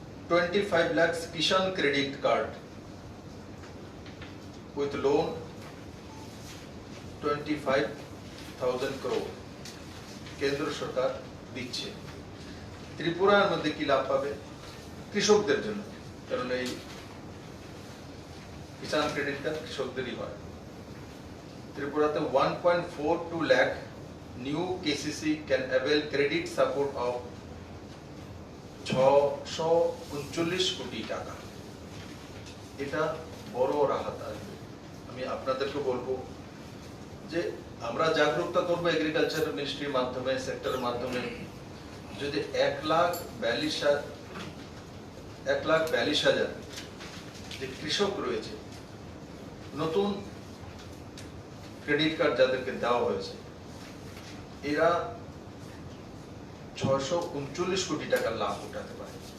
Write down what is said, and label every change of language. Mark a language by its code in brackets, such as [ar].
[bn] 25 lakhs Kisan credit card [en] with loan [bn] 25,000 crore কেন্দ্র সরকার দিচ্ছে। ত্রিপুরার মধ্যে কি লাভ পাবে কৃষকদের জন্য, কারণ এই কিষাণ ক্রেডিট কার্ড কৃষকদেরই হয়। [en] ত্রিপুরাতে 1.42 lakh new KCC can avail credit support of 639 [bn] কোটি টাকা। এটা বড় রাহত আসবে। আমি আপনাদেরকে বলবো যে আমরা জাগরুকতা করবো এগ্রিকালচার মিনিস্ট্রির মাধ্যমে, সেক্টরের মাধ্যমে। যদি 1,42,000 যে কৃষক রয়েছে, নতুন ক্রেডিট কার্ড যাদেরকে দেওয়া হয়েছে, এরা 639 কোটি টাকা লাভ উঠাতে পারে।